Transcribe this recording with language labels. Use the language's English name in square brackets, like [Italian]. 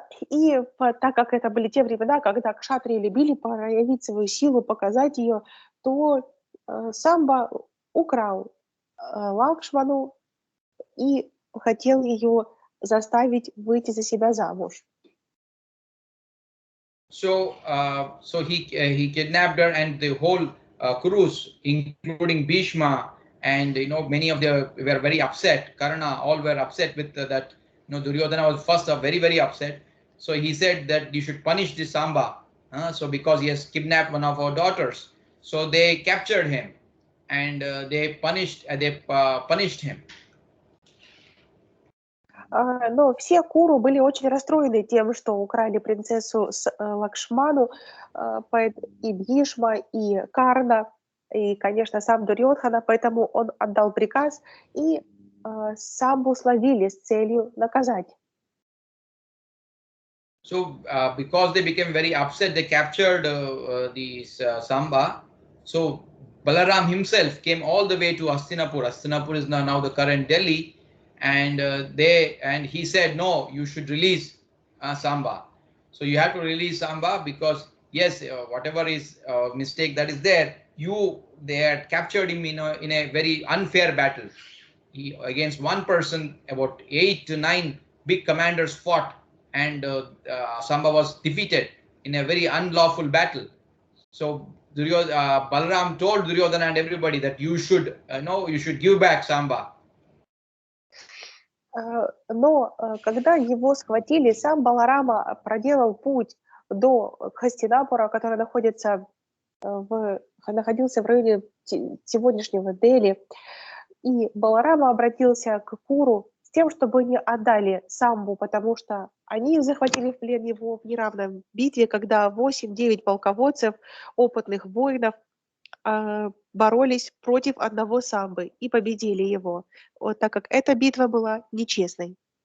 [Russian] И так как это были те времена, когда кшатрии любили проявить свою силу, показать ее, то Самба украл Лакшману и хотел ее заставить выйти за себя замуж. [English] So he kidnapped her, and the whole Kurus, including Bhishma, and many of them were very upset. Karna, all were upset with that. Duryodhana was first very, very upset. So he said that you should punish this Samba. So because he has kidnapped one of our daughters, so they captured him, and they punished him. [Russian] Но все Куру были очень расстроены тем, что украли принцессу Лакшману, и Бхишма, и Карна, и, конечно, сам Дурьодхана, поэтому он отдал приказ, и Самбу словили с целью наказать. [English] So because they became very upset, they captured Samba. So Balaram himself came all the way to Hastinapur. Hastinapur is now the current Delhi. And he said, no, you should release Samba. So you have to release Samba because yes, whatever is mistake that is there, they had captured him in a very unfair battle. Against one person, about 8 to 9 big commanders fought, and Samba was defeated in a very unlawful battle. So Balaram told Duryodhana and everybody that you should give back Samba. [Russian] Но когда его схватили, сам Баларама проделал путь до Хастинапура, который находился в районе сегодняшнего Дели. И Баларама обратился к Куру с тем, чтобы не отдали Самбу, потому что они захватили в плен его в неравной битве, когда 8-9 полководцев, опытных воинов, боролись против одного Самбы и победили его, так как эта битва была нечестной.